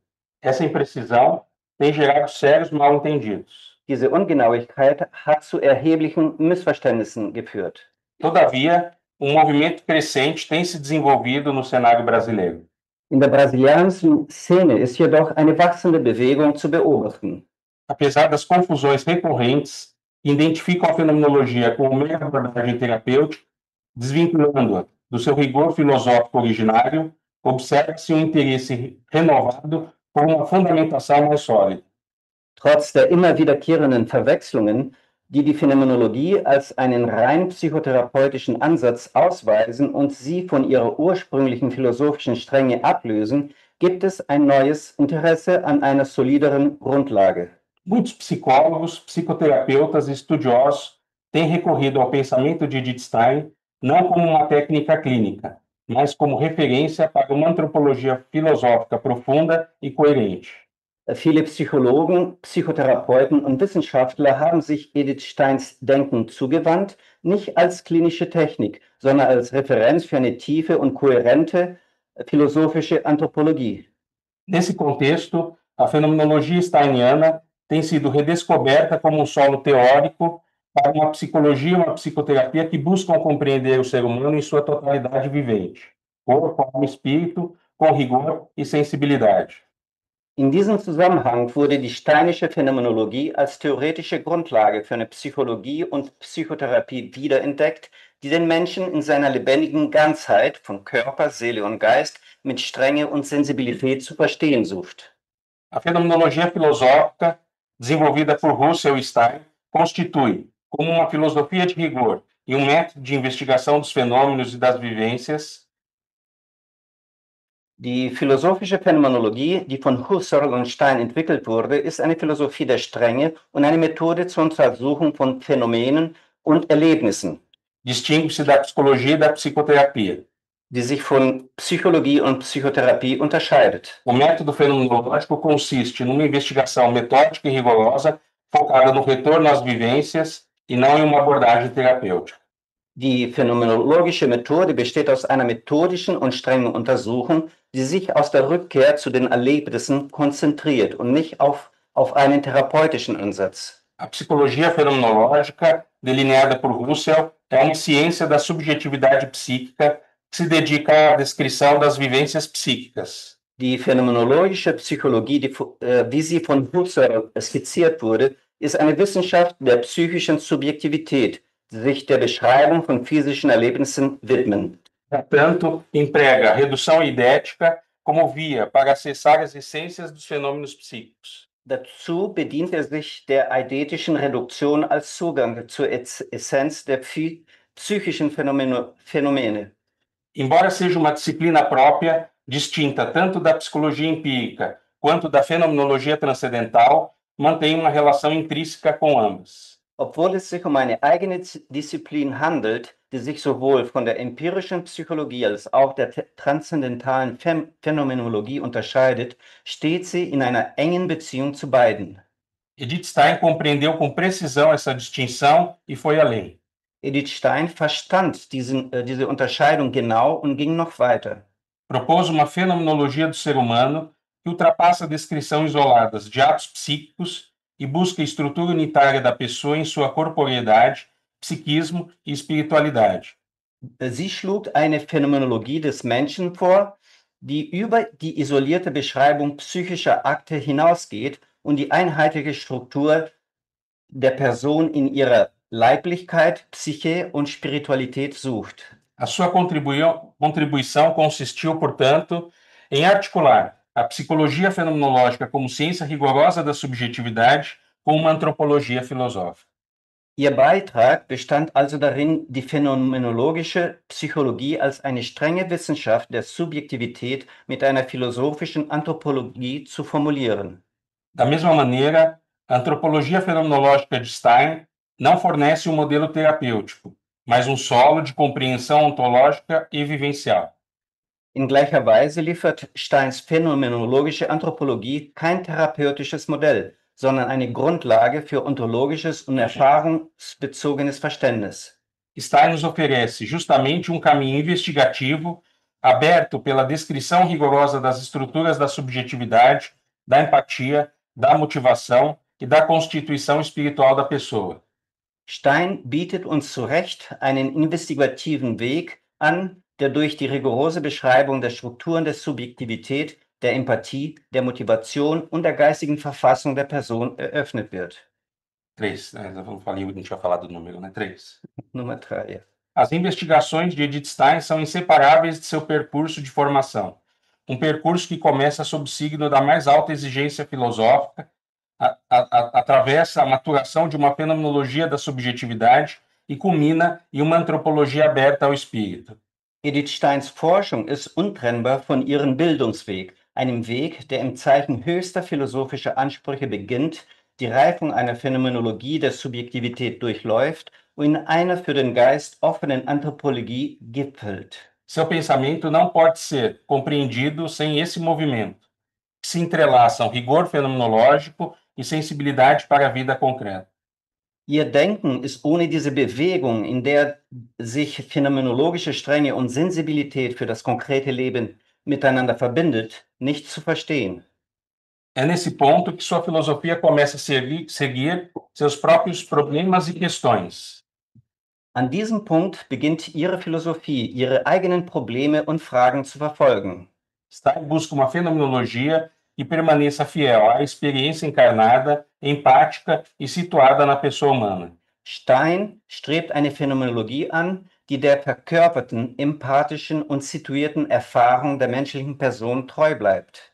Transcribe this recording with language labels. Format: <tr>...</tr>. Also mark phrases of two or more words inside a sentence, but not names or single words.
<pt>Essa imprecisão tem gerado sérios mal-entendidos.</pt> <de>Diese Ungenauigkeit hat zu erheblichen Missverständnissen geführt.</de> <pt>Todavia, movimento crescente tem se desenvolvido no cenário brasileiro.</pt> <de>In der brasilianischen Szene ist jedoch eine wachsende Bewegung zu beobachten.</de> <pt>Apesar das confusões recorrentes que identificam a fenomenologia como mera abordagem terapêutica, desvinculando-a do seu rigor filosófico originário, observa-se um interesse renovado por uma fundamentação mais sólida.</pt> <de>Trotz der immer wiederkehrenden Verwechslungen, die die Phänomenologie als einen rein psychotherapeutischen Ansatz ausweisen und sie von ihrer ursprünglichen philosophischen Strenge ablösen, gibt es ein neues Interesse an einer solideren Grundlage.</de> <pt>Muitos psicólogos, psicoterapeutas e estudiosos têm recorrido ao pensamento de Wittgenstein não como uma técnica clínica, mas como referência para uma antropologia filosófica profunda e coerente.</pt> <de>Viele Psychologen, Psychotherapeuten und Wissenschaftler haben sich Edith Steins Denken zugewandt, nicht als klinische Technik, sondern als Referenz für eine tiefe und kohärente philosophische Anthropologie.</de> <pt>Nesse contexto, a fenomenologia steiniana tem sido redescoberta como um solo teórico para uma psicologia e uma psicoterapia que buscam compreender o ser humano em sua totalidade vivente, corpo, alma e espírito, com rigor e sensibilidade.</pt> <de>In diesem Zusammenhang wurde die steinische Phänomenologie als theoretische Grundlage für eine Psychologie und Psychotherapie wiederentdeckt, die den Menschen in seiner lebendigen Ganzheit von Körper, Seele und Geist mit Strenge und Sensibilität zu verstehen sucht.</de> <pt>A fenomenologia filosófica, desenvolvida por Husserl e Stein, constitui, como uma filosofia de rigor e um método de investigação dos fenômenos e das vivências,</pt> <de>Die philosophische Phänomenologie, die von Husserl und Stein entwickelt wurde, ist eine Philosophie der Strenge und eine Methode zur Untersuchung von Phänomenen und Erlebnissen,</de> <pt>distingue-se da psicologia e da psicoterapia.</pt> <de>die sich von Psychologie und Psychotherapie unterscheidet.</de> <pt>O método fenomenológico consiste numa investigação metódica e rigorosa, focada no retorno às vivências e não em uma abordagem terapêutica.</pt> <de>Die phänomenologische Methode besteht aus einer methodischen und strengen Untersuchung, die sich aus der Rückkehr zu den Erlebnissen konzentriert und nicht auf einen therapeutischen Ansatz.</de> <pt>A psicologia fenomenológica, delineada por Husserl, é uma ciência da subjetividade psíquica que se dedica à descrição das vivências psíquicas.</pt> <de>Die phänomenologische Psychologie, wie sie von Husserl skizziert wurde, ist eine Wissenschaft der psychischen Subjektivität, die sich der Beschreibung von physischen Erlebnissen widmen.</de> <pt>Portanto, emprega a redução idética como via para acessar as essências dos fenômenos psíquicos.</pt> <de>Dazu bedient er sich der eidetischen Reduktion als Zugang zur Essenz der psychischen Phänomene.</de> <pt>Embora seja uma disciplina própria, distinta tanto da psicologia empírica quanto da fenomenologia transcendental mantêm uma relação intrínseca com ambas.</pt> <de>Obwohl es sich eine eigene Disziplin handelt, die sich sowohl von der empirischen Psychologie als auch der transzendentalen Phänomenologie unterscheidet, steht sie in einer engen Beziehung zu beiden.</de> <pt>Edith Stein compreendeu com precisão essa distinção e foi além.</pt> <de>Edith Stein verstand diese Unterscheidung genau und ging noch weiter.</de> <pt>Propôs uma fenomenologia do ser humano que ultrapassa a descrição isoladas de atos psíquicos e busca a estrutura unitária da pessoa em sua corporeidade, psiquismo e espiritualidade.</pt> <de>Sie schlug eine Phänomenologie des Menschen vor, die über die isolierte Beschreibung psychischer Akte hinausgeht und die einheitliche Struktur der Person in ihrer Leiblichkeit, Psyche und Spiritualität sucht.</de> <pt>A sua contribuição consistiu, portanto, em articular a psicologia fenomenológica como ciência rigorosa da subjetividade com uma antropologia filosófica.</pt> <de>Ihr Beitrag bestand also darin, die phänomenologische Psychologie als eine strenge Wissenschaft der Subjektivität mit einer philosophischen Anthropologie zu formulieren.</de> <pt>Da mesma maneira, a antropologia fenomenológica de Stein não fornece um modelo terapêutico, mas um solo de compreensão ontológica e vivencial.</pt> <de>In gleicher Weise liefert Steins phänomenologische Anthropologie kein therapeutisches Modell, sondern eine Grundlage für ontologisches und erfahrungsbezogenes Verständnis.</de> <pt>Stein nos oferece justamente um caminho investigativo aberto pela descrição rigorosa das estruturas da subjetividade, da empatia, da motivação e da constituição espiritual da pessoa.</pt> <de>Stein bietet uns zu Recht einen investigativen Weg an, der durch die rigorose Beschreibung der Strukturen der Subjektivität, der Empathie, der Motivation und der geistigen Verfassung der Person eröffnet wird.</de> <pt>3, né? Eu não falei, não tinha falado o número, né? 3.</pt> <de>Nummer 3.</de> <pt>As investigações de Edith Stein são inseparáveis de seu percurso de formação. Um percurso que começa sob o signo da mais alta exigência filosófica, atravessa a maturação de uma fenomenologia da subjetividade e culmina em uma antropologia aberta ao espírito.</pt> <de>Edith Steins Forschung ist untrennbar von ihrem Bildungsweg, einem Weg, der im Zeichen höchster philosophischer Ansprüche beginnt, die Reifung einer Phänomenologie der Subjektivität durchläuft und in einer für den Geist offenen Anthropologie gipfelt.</de> <pt>Seu pensamento não pode ser compreendido sem esse movimento, que se entrelaçam rigor fenomenológico e sensibilidade para a vida concreta.</pt> <de>Ihr Denken ist ohne diese Bewegung, in der sich phänomenologische Strenge und Sensibilität für das konkrete Leben miteinander verbindet, nicht zu verstehen.</de> <pt>É nesse ponto que sua filosofia começa a seguir seus próprios problemas e questões.</pt> <de>An diesem Punkt beginnt ihre Philosophie, ihre eigenen Probleme und Fragen zu verfolgen.</de> <pt>Stein busca uma fenomenologia que permaneça fiel à experiência encarnada, empática e situada na pessoa humana.</pt> <de>Stein strebt eine Phänomenologie an, die der verkörperten, empathischen und situierten Erfahrung der menschlichen Person treu bleibt.</de>